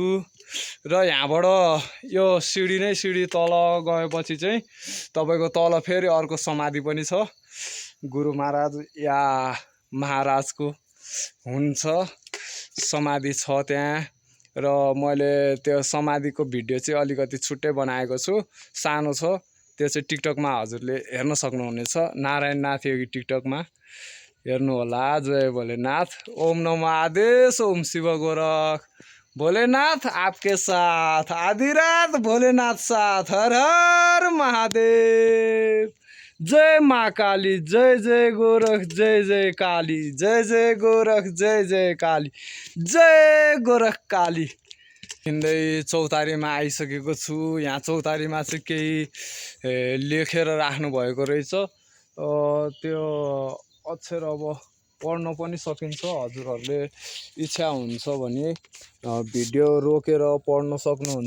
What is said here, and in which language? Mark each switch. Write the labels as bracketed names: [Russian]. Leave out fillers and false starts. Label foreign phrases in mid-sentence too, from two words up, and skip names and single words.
[Nepali] र यहाँबाट यो सिडी तल गएपछि चाहिँ तपाईँको तल फेरि अर्को समाधि पनि छ, गुरु महाराज या महाराजको हुन्छ समाधि छ त्यहाँ। र मैले त्यो समाधिको भिडियो चाहिँ अलिकति छुट्टै बनाएको छु, सानो छ, त्यो चाहिँ टिकटकमा हजुरले हेर्न सक्नुहुनेछ। नारायण नाथ योगी टिकटकमा हेर्नु होला। [Hindi] जय भोलेनाथ। ओम नमो आदेश। ओम शिव गोरख। भोलेनाथ आपके साथ। आधी रात भोलेनाथ साथ। हर हर महादेव। जय माँ काली। जय जय गोरख। जय जय काली। जय जय गोरख। जय जय काली। जय गोरख काली। [Nepali] हिँड्दै चौतारीमा आइसकेको छु। यहाँ चौतारीमा चाहिँ केही लेखेर राख्नु भएको रहेछ। त्यो अक्षर अब पढ्न पनि सकिन्छ। हजुरहरूले इच्छा हुन्छ भने भिडियो रोकेर पढ्न सक्नुहुन्छ।